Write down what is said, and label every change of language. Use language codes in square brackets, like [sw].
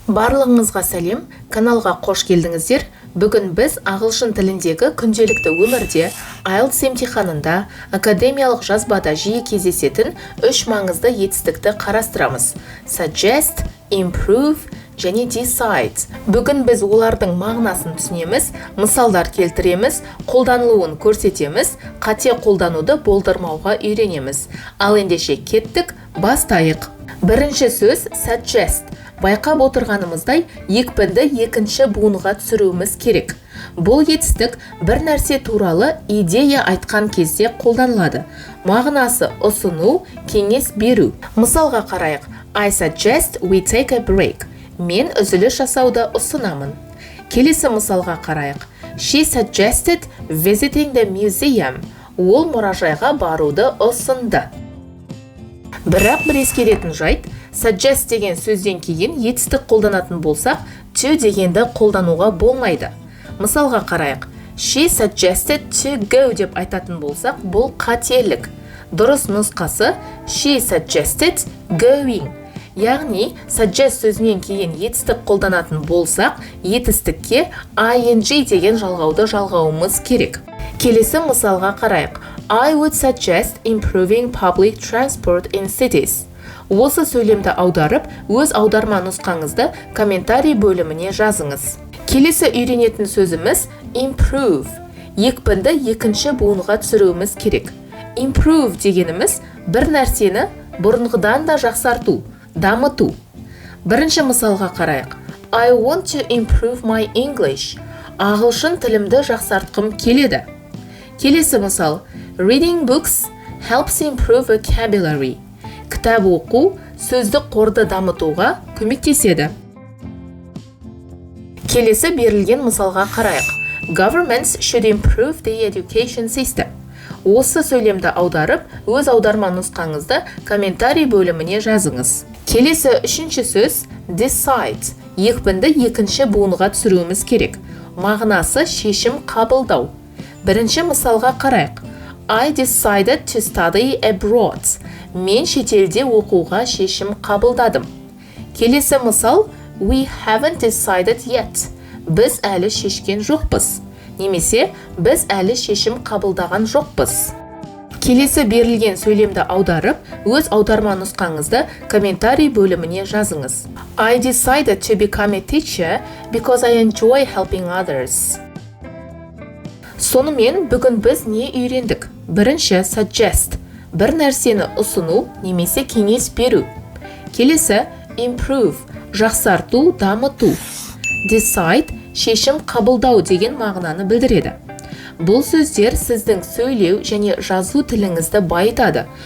[kk] Барлығыңызға сәлем, каналға қош келдіңіздер. Бүгін біз ағылшын тіліндегі күнделікті өмірде, IELTS емтиханында, академиялық жазбада жиі кездесетін үш маңызды етістікті қарастырамыз. [en] Suggest, improve және decide. [kk] Бүгін біз олардың мағынасын түсінеміз, мысалдар келтіреміз, қолданылуын көрсетеміз, қате қолдануды болдырмауға үйренеміз. Ал ендеше кеттік, бастайық. Бірінші сөз suggest. Байқап отырғанымыздай, екпінді екінші буынға түсіруіміз керек. Бұл етістік бір нәрсе туралы идея айтқан кезде қолданылады. Мағынасы ұсыну, кеңес беру. Мысалға қарайық. [en] I suggest we take a break. [kk] Мен үзіліс жасауды ұсынамын. Келесі мысалға қарайық. [en] She suggested visiting the museum. [kk] Ол мұражайға баруды ұсынды. Бірақ бір ескеретін жайт, suggest деген сөзден кейін етістік қолданатын болсақ, to дегенді қолдануға болмайды. Мысалға қарайық. [en] She suggested to go [kk] деп айтатын болсақ, бұл қателік. Дұрыс нұсқасы [en] she suggested going. [kk] Яғни, suggest сөзінен кейін етістік қолданатын болсақ, етістікке ing деген жалғауды жалғауымыз керек. Келесі мысалға қарайық. [en] I would suggest improving public transport in cities. [kk] Осы сөйлемді аударып, өз аударма нұсқаңызды комментарий бөліміне жазыңыз. Келесі үйренетін сөзіміз improve. Екпінді екінші буынға түсіруіміз керек. Improve дегеніміз бір нәрсені бұрынғыдан да жақсарту, дамыту. Бірінші мысалға қарайық. [en] I want to improve my English. [kk] Ағылшын тілімді жақсартқым келеді. Келесі мысал. [en] Reading books helps improve vocabulary. [kk] Кітап оқу сөздік қорды дамытуға көмектеседі. Келесі берілген мысалға қарайық. [en] Governments should improve the education system. [kk] Осы сөйлемді аударып, өз аударма нұсқаңызды комментарий бөліміне жазыңыз. Келесі үшінші сөз decide. Екпінді екінші буынға түсіруіміз керек. Мағынасы шешім қабылдау. Бірінші мысалға қарайық. [en] I decided to study abroad. [kk] Мен шетелде оқуға шешім қабылдадым. Келесі мысал [en] we haven't decided yet. [kk] Біз әлі шешкен жоқпыз. Немесе біз әлі шешім қабылдаған жоқпыз. Келесі берілген сөйлемді аударып, өз аударма нұсқаңызды комментарий бөліміне жазыңыз. [en] I decided to become a teacher because I enjoy helping others. [kk] Сонымен бүгін біз не үйрендік? Бірінші suggest. Бір нәрсені ұсыну немесе кеңес беру. Келесі improve. Жақсарту, дамыту. Decide. Шешім қабылдау деген мағынаны білдіреді. Бұл сөздер сіздің сөйлеу және жазу тіліңізді байытады.